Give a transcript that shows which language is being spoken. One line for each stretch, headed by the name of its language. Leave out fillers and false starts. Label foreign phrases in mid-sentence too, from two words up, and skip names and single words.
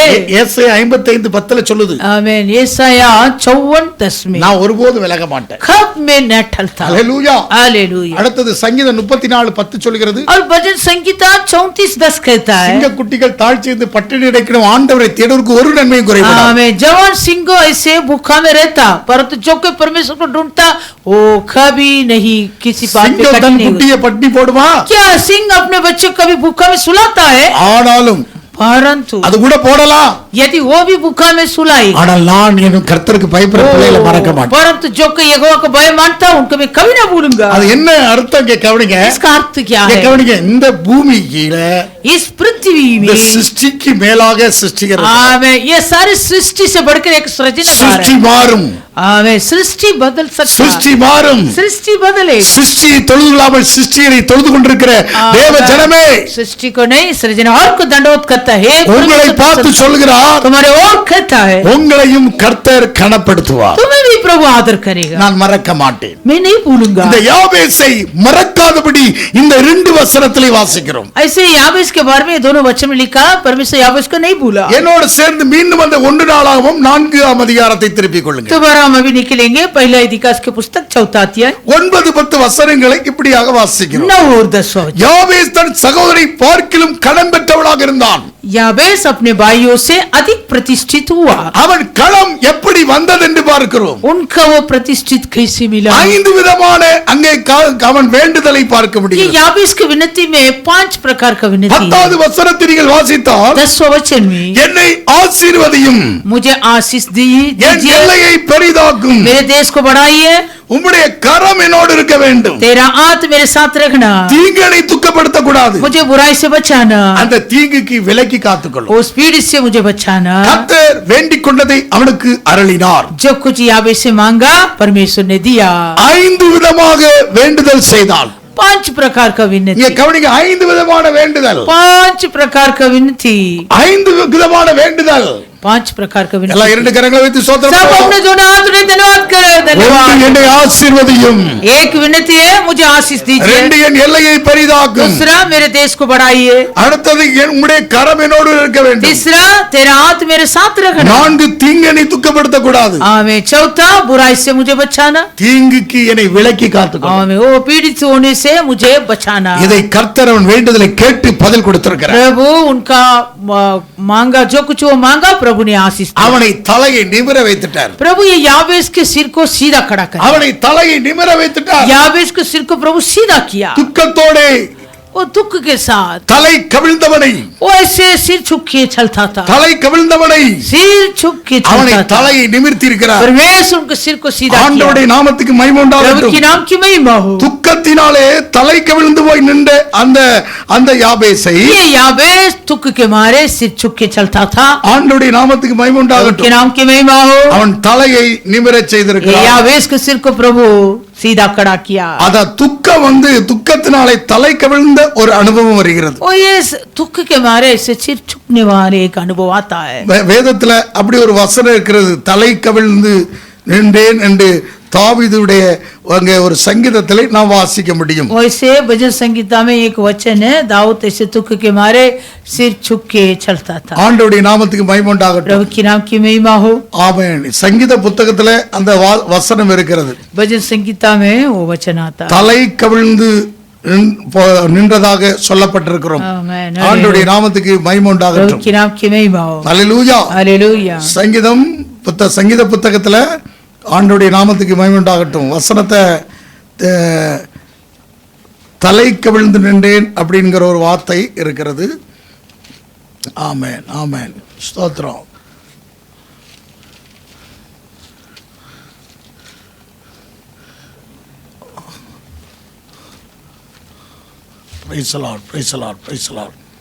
Tamil: ஏசாயா 55:10 சொல்லுது.
Hindi: आमेन. यशाया 54:10 में
Tamil: நான் ஒருபோதும் விலக மாட்டேன்.
Hindi: कब मैं न टलता.
Tamil: ஹalleluya.
Hindi: हालेलुया.
Tamil: அடுத்தது சங்கீதம் 34:10 சொல்கிறது.
Hindi: और भजन संगीता 34:10 कहता है,
Tamil: சிங்க குட்டிகள் தாழ்ச்சிந்து பட்டினி கிடக்கும் ஆண்டவரை தேடுவதற்கு ஒரு நன்மையும் குறைபடாது.
Hindi: आमेन. जवान सिंह ऐसे भूखा में रहता परंतु जो कोई परमेश्वर को ढूंढता वो कभी नहीं किसी बात पे
Tamil: சிங்கம்
Hindi: कठिन
Tamil: தன்
Hindi: नहीं होता.
Tamil: குட்டியை பட்டினி போடுமா?
Hindi: क्या सिंह अपने बच्चे को कभी भूखा में सुलाता है?
Tamil: ஆனாலும்
Hindi: परंतु
Tamil: அது கூட போடலாம்.
Hindi: यदि वो भी भूखा में सुलाई
Tamil: ஆனால் நான் என் கர்த்தருக்கு பயப்படுற பிள்ளைகளை மறக்க மாட்டேன்.
Hindi: परंतु जो कोई यहोवा को भय मानता उनको मैं कभी ना भूलूंगा.
Tamil: அது என்ன அர்த்தம் கவனிங்க.
Hindi: इसका अर्थ क्या है?
Tamil: கவனிங்க. இந்த பூமியில
Hindi: इस पृथ्वी
Tamil: இந்த
Hindi: में
Tamil: சிருஷ்டிக்கு மேலாக சிருஷ்டிக்கிறது.
Hindi: आमेन. ये सारी सृष्टि से बढ़कर एक सृजनहार
Tamil: சிருஷ்டி
Hindi: है.
Tamil: மாறும்.
Hindi: आमेन. सृष्टि बदल सकता
Tamil: சிருஷ்டி மாறும்.
Hindi: सृष्टि बदले.
Tamil: சிருஷ்டி தொழுதுலாமல் சிருஷ்டியை தொழுது கொண்டிருக்கிற தேவ ஜனமே,
Hindi: सृष्टि को नहीं सृजनहार को दंडवत करता है.
Tamil: உங்களை பார்த்து சொல்கிறார்,
Hindi: तुम्हारे और कहता है
Tamil: உங்களையும் கர்த்தர் கனப்படுத்துவார்.
Hindi: तुम्हें भी प्रभु आदर करेगा.
Tamil: நான் மறக்க மாட்டேன்.
Hindi: मैं नहीं भूलूंगा.
Tamil: இந்த யாபேசை மறக்காதபடி இந்த 2 வசனத்திலே வாசிக்கிறோம்.
Hindi: ऐसे याबेस के बारे में दोनों वचन में लिखा परमेश्वर याबेस को नहीं भूला.
Tamil: என்னோடு சேர்ந்து மீண்டும் அந்த 1 நாளாகவும் 4ஆம் அதிகாரத்தை திருப்பிக் கொள்ளுங்கள்.
Hindi: दोबारा हम अभी निकलेंगे पहला इतिहास के पुस्तक 4 अध्याय
Tamil: 9-10 வசனங்களை இப்படியாக வாசிக்கிறோம்.
Hindi: 9 और 10 वचन.
Tamil: யாபேஸ் தன் சகோதரி பார்க்கிலும் கனம் பெற்றவளாக இருந்தான்.
Hindi: याबेस अपने भाइयों से अधिक प्रतिष्ठित हुआ.
Tamil: அவன் களம் எப்படி வந்தது என்று பார்க்கிறோம்.
Hindi: उनका वो प्रतिष्ठित कैसे मिला?
Tamil: 5 விதமான அங்கே அவன் வேண்டுதலை பார்க்க
Hindi: ये
Tamil: முடியும்.
Hindi: याबेस की विनती में 5 प्रकार का विनती है.
Tamil: 10வது வசனத்தை நீங்கள் வாசித்தால்
Hindi: 10वें वचन में
Tamil: என்னை ஆசீர்வதியும்,
Hindi: मुझे आशीष
Tamil: என்
Hindi: दीजिए,
Tamil: எல்லையை பெரிதாக்கும்,
Hindi: मेरे देश को बढ़ाइए,
Tamil: உம்முடைய கரம் என்னோடு இருக்க வேண்டும்,
Hindi: तेरा हाथ मेरे साथ रखना,
Tamil: தீங்கனை துக்கப்படுத்த கூடாது,
Hindi: मुझे बुराई से बचाना,
Tamil: அந்த தீங்குக்கு விலக்கி காத்துக்கொள்ளும்.
Hindi: उस पीड़ित से मुझे बचाना.
Tamil: கர்த்தர் வேண்டிக் கொண்டதை அவனுக்கு அருளினார்.
Hindi: जो कुछ याबेस से मांगा परमेश्वर ने दिया.
Tamil: 5 விதமாக வேண்டுதல் செய்தால்.
Hindi: 5 प्रकार का
Tamil: இங்க
Hindi: विनती.
Tamil: கவனிங்க. 5 விதமான வேண்டுதல்.
Hindi: 5 प्रकार का विनती.
Tamil: 5 விதமான வேண்டுதல்.
Hindi: 5 प्रकार का विनती.
Tamil: எல்லாம் 2 கரங்களை வைத்து ஸ்தோத்திரம்
Hindi: सब
Tamil: பண்ணுவோம்.
Hindi: अपने दोनों हाथ उन्हें धन्यवाद करो.
Tamil: ஒன்று,
Hindi: धन्यवाद.
Tamil: என்னை ஆசீர்வதியும்,
Hindi: एक विनती है मुझे आशीष
Tamil: 2
Hindi: दीजिए,
Tamil: என் எல்லையை பெரிதாக்கும்,
Hindi: दूसरा मेरे देश को बढ़ाइए,
Tamil: அடுத்தது உம்முடைய கரம் என்னோடு இருக்க வேண்டும்,
Hindi: तीसरा तेरा हाथ मेरे साथ रखना,
Tamil: 4 தீங்கனை துக்கப்படுத்த கூடாது,
Hindi: आमें, चौथा बुराई से मुझे बचाना,
Tamil: தீங்குக்கு என்னை விலக்கி காத்துக்கொள்.
Hindi: आमें, वो पीड़ित होने से मुझे बचाना.
Tamil: இதை கர்த்தர் அவன் வேண்டுதலை கேட்டு பதில் கொடுத்திருக்கிறார்.
Hindi: प्रभु उनका मांगा जो कुछ वो मांगा प्रभु ने आशीष दिया.
Tamil: அவனை தலையை நிமிர வைத்துட்டார்.
Hindi: प्रभु ये याबेस के सिर को सीधा खड़ा कर.
Tamil: அவனை தலையை நிமிர வைத்துட்டார்.
Hindi: याबेस के सिर को प्रभु सीधा किया.
Tamil: துக்கத்தோடே
Hindi: वो दुख के साथ
Tamil: தலை கவிழ்ந்தவனை,
Hindi: वो ऐसे सिर झुक के चलता था.
Tamil: தலை கவிழ்ந்தவனை
Hindi: सिर झुक के
Tamil: அவனை
Hindi: चलता था.
Tamil: தலையை நிமிர்த்தி இருக்கிறார்.
Hindi: परमेश्वर उनके सिर को सीधा किया.
Tamil: ஆண்டவருடைய நாமத்துக்கு மகிமை
Hindi: प्रभु
Tamil: உண்டாகட்டும்.
Hindi: की नाम की महिमा हो.
Tamil: துக்கத்தினாலே தலை கவிழ்ந்து போய் நின்ற அந்த யாபேசை
Hindi: ये याबेस दुख के मारे सिर झुक के चलता था.
Tamil: ஆண்டவருடைய நாமத்துக்கு மகிமை
Hindi: प्रभु की
Tamil: உண்டாகட்டும்.
Hindi: नाम की महिमा हो.
Tamil: அவன் தலையை நிமிரச்
Hindi: ये
Tamil: செய்திருக்கிறார்.
Hindi: याबेस के सिर को प्रभु सीधा खड़ा किया.
Tamil: அத துக்கத்தினாலே தலை கவிழ்ந்த ஒரு அனுபவம் வருகிறது.
Hindi: और ये दुख के मारे से सिर झुकने वाले एक अनुभव आता है.
Tamil: வேதத்துல அப்படி ஒரு வசனம் இருக்கிறது. தலை கவிழ்ந்து நின்றேன் என்று தாவீதுடைய அங்கே ஒரு சங்கீதத்திலே நாம் வாசிக்க முடியும்.
Hindi: वैसे भजन संगीता में एक वचन है, दाऊद ऐसे दुख के मारे सिर झुक के चलता था.
Tamil: ஆண்டவருடைய நாமத்துக்கு மகிமை உண்டாகட்டும்.
Hindi: प्रभु की नाम की महिमा हो.
Tamil: ஆமென். சங்கீத புத்தகத்துல அந்த வசனம் இருக்கிறது.
Hindi: भजन संगीता में वो वचन आता है.
Tamil: தலை கவிழ்ந்து நின்றதாக சொல்லப்பட்டிருக்கிறோம்.
Hindi: आमेन.
Tamil: ஆண்டவருடைய நாமத்துக்கு மகிமை
Hindi: प्रभु
Tamil: உண்டாகட்டும்.
Hindi: की नाम की महिमा हो.
Tamil: அல்லேலூயா.
Hindi: हालेलुया.
Tamil: சங்கீத புத்தகத்துல ஆண்டவருடைய நாமத்துக்கு மகிமை உண்டாகட்டும். வசனத்தை தலை கவிழ்ந்து நின்றேன் அப்படிங்கிற ஒரு வார்த்தை இருக்கிறது. ஆமென், ஆமென், ஸ்தோத்திரம்.
English: Praise the Lord, praise the Lord, praise the Lord.